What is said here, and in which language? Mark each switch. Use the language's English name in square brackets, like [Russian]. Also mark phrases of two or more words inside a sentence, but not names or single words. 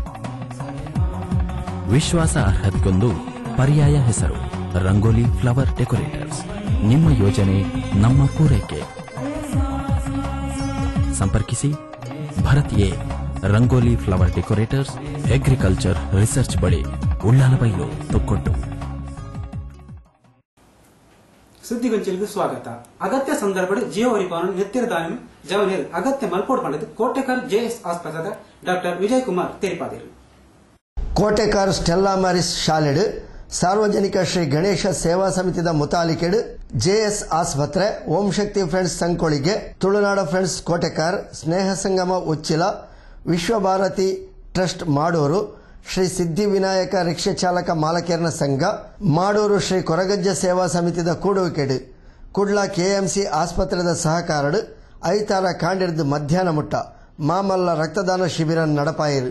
[Kannada] ವಿಶ್ವಾಸ ಅರ್ಹತೆಗೊಂದು ಪರ್ಯಾಯ ಹೆಸರು ರಂಗೋಲಿ ಫ್ಲವರ್ ಡೆಕೋರೇಟರ್ಸ್. ನಿಮ್ಮ ಯೋಜನೆ ನಮ್ಮ ಪೂರೈಕೆ. ಸಂಪರ್ಕಿಸಿ ಭರತ್ ಎ, ರಂಗೋಲಿ ಫ್ಲವರ್ ಡೆಕೋರೇಟರ್ಸ್, ಅಗ್ರಿಕಲ್ಚರ್ ರಿಸರ್ಚ್ ಬಳಿ, ಉಳ್ಳಾಲಬೈಲು, ತೊಕ್ಕೊಟ್ಟು. ಸುದ್ದಿಗೊಂಚಿಲಿಗೆ ಸ್ವಾಗತ. [Tulu] ಅಗತ್ಯ ಸಂದರ್ಭ ಜೀವರಿಪಾನ ನೆತ್ತಿರದಾನ ಜವನೇರು ಅಗತ್ಯ ಮಲ್ಪೋಡ್ ಪಂಡದು ಕೋಟೆಕಾರ್ ಜೆಎಸ್ ಆಸ್ಪತ್ರೆದ ಡಾಕ್ಟರ್ ವಿಜಯ್ ಕುಮಾರ್ ತೆರಿಪಾದರು. ಕೋಟೆಕಾರ್ ಸ್ಟೆಲ್ಲಾ ಮ್ಯಾರಿಸ್ ಶಾಲೆಡ್ ಸಾರ್ವಜನಿಕ ಶ್ರೀ ಗಣೇಶ ಸೇವಾ ಸಮಿತಿದ ಮುತಾಲಿಕೆಡ್ ಜೆಎಸ್ ಆಸ್ಪತ್ರೆ ಓಂ ಶಕ್ತಿ ಫ್ರೆಂಡ್ಸ್ ಸಂಕೋಳಿಗೆ ತುಳುನಾಡ ಫ್ರೆಂಡ್ಸ್ ಕೋಟೆಕಾರ್ ಸ್ನೇಹ ಸಂಗಮ ಉಚ್ಚಿಲ ವಿಶ್ವಭಾರತಿ ಟ್ರಸ್ಟ್ ಮಾಡೂರು ಶ್ರೀ ಸಿದ್ಧಿವಿನಾಯಕ ರಿಕ್ಷಾ ಚಾಲಕ ಮಾಲಕೇರ್ನ ಸಂಘ ಮಾಡೂರು ಶ್ರೀ ಕೊರಗಜ್ಜ ಸೇವಾ ಸಮಿತಿದ ಕೂಡುವಿಕೆಡ್ ಕುಡ್ಲ ಕೆಎಂಸಿ ಆಸ್ಪತ್ರೆದ ಸಹಕಾರಡ್ ಐತಾರ ಕಾಂಡಿರ್ದು ಮಧ್ಯಾಹ್ನ ಮುಟ್ಟ ಮಾಮಲ್ಲ ರಕ್ತದಾನ ಶಿಬಿರ ನಡಪಾಯಿರು.